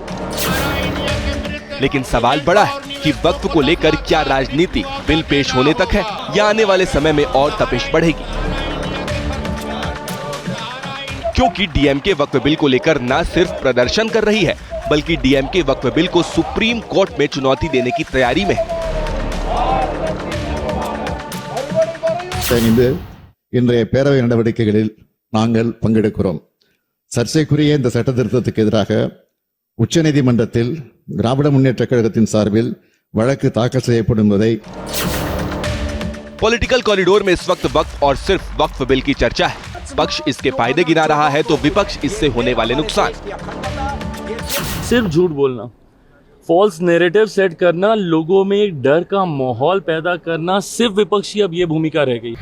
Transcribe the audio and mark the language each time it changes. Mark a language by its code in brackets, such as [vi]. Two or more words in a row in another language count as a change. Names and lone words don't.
[hi] लेकिन सवाल बड़ा है कि वक्फ को लेकर क्या राजनीति बिल पेश होने तक है या आने वाले समय में और तपिश बढ़ेगी। क्योंकि डीएमके वक्फ बिल को लेकर न सिर्फ प्रदर्शन कर रही है, बल्कि डीएमके वक्फ बिल को सुप्रीम कोर्ट में चुनौती देने की तैयारी में है। [ta] இன்றைய பேரவை நடவடிக்கைகளில் நாங்கள் பங்கெடுக்கிறோம். சர்ச்சைக்குரிய இந்த சட்ட திருத்தத்துக்கு எதிராக உச்சநீதிமன்றத்தில் திராவிட முன்னேற்ற கழகத்தின் சார்பில் வழக்கு தாக்கல் செய்யப்படும் என்பதை [en] political corridor [hi] में इस वक्त वक्फ और सिर्फ वक्फ बिल की चर्चा है। पक्ष इसके फायदे गिना रहा है तो विपक्ष इससे होने वाले नुकसान। सिर्फ झूठ बोलना, [en] false narrative [hi] सेट करना, लोगों में एक डर का माहौल पैदा करना, सिर्फ विपक्ष की अब ये भूमिका रह गई।